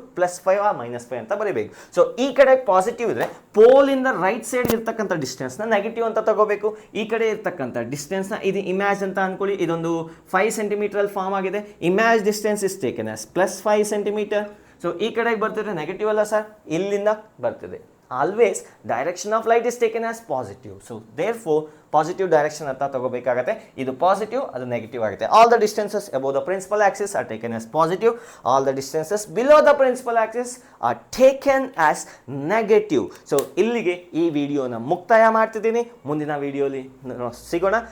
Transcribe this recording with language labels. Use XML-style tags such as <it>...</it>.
<kn>+5 ಆ -5 ಅಂತ ಬರೀಬೇಕು. ಸೊ ಈ ಕಡೆ ಪಾಸಿಟಿವ್ ಇದ್ರೆ ಪೋಲಿಂದ ರೈಟ್ ಸೈಡ್ ಇರ್ತಕ್ಕಂಥ ಡಿಸ್ಟೆನ್ಸ್ನ ನೆಗೆಟಿವ್ ಅಂತ ತಗೋಬೇಕು. ಈ ಕಡೆ ಇರ್ತಕ್ಕಂಥ ಡಿಸ್ಟೆನ್ಸ್ನ ಇದು ಇಮ್ಯಾಜ್ ಅಂತ ಅನ್ಕೊಳ್ಳಿ. ಇದೊಂದು 5 ಸೆಂಟಿಮೀಟರ್ ಫಾರ್ಮ್ ಆಗಿದೆ.</kn> <en>Image distance is taken as +5 centimetre.</en> <kn>So ಈ ಕಡೆಗೆ ಬರ್ತಿದ್ರೆ ನೆಗೆಟಿವ್ ಅಲ್ಲ ಸರ್, ಇಲ್ಲಿಂದ ಬರ್ತಿದೆ.</kn> <en>Always direction of light is taken as positive. So therefore positive direction ಅಂತ ತಗೋಬೇಕಾಗತ್ತೆ.</en> <kn>ಇದು ಪಾಸಿಟಿವ್, ಅದು ನೆಗೆಟಿವ್ ಆಗುತ್ತೆ.</kn> <en>All the distances above the principal axis are taken as positive. All the distances below the principal axis are taken as negative.</en> <kn>So ಇಲ್ಲಿಗೆ ಈ ವಿಡಿಯೋನ ಮುಕ್ತಾಯ ಮಾಡ್ತಿದ್ದೀನಿ. ಮುಂದಿನ ವಿಡಿಯೋಲಿ ಸಿಗೋಣ.</kn>